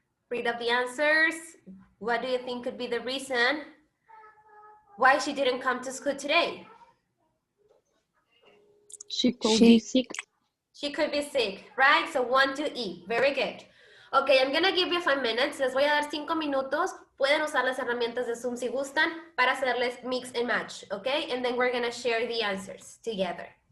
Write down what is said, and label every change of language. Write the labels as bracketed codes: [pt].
[en] Read up the answers. What do you think could be the reason why she didn't come to school today? She could be sick. She could be sick, right? So 1 to E. Very good. Okay, I'm gonna give you 5 minutes. [es] Les voy a dar 5 minutos. Pueden usar las herramientas de Zoom si gustan para hacerles mix and match, okay? [en] And then we're gonna share the answers together.